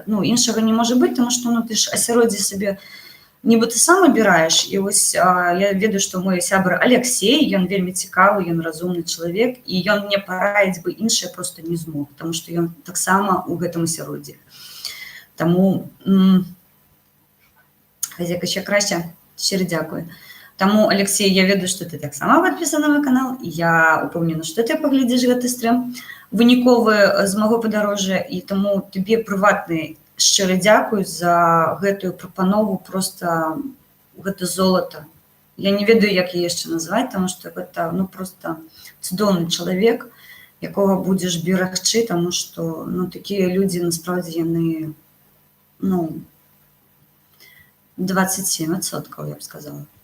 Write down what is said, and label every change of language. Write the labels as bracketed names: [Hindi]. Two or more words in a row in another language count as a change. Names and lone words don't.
[Belarusian] Іншага не можа быць, таму што ты ж асяроддзе сабе нібы ты сам абіраеш. І вось я ведаю, што мой сябар Алексей, ён вельмі цікавы, ён разумны чалавек, і ён мне параіць бы іншае проста не змог, таму што ён таксама ў гэтым асяроддзі. Таму, [Ukrainian] хазяйка ще краще, щиро дякую. [Belarusian] Таму, Алексей, я ведаю, што ты таксама падпісаны на мой канал, і я упэўнена, што ты паглядзіш гэты стрым выніковы з маго падарожжа, і таму табе прыватны шчыра дзякуй за гэтую прапанову, просто гэта золата. Я не ведаю, як яе яшчэ назваць, таму што гэта просто цудоўны чалавек, якого будзеш берагчы, таму што ну, такія людзі насправдзе яны ну, 27%, я б сказала.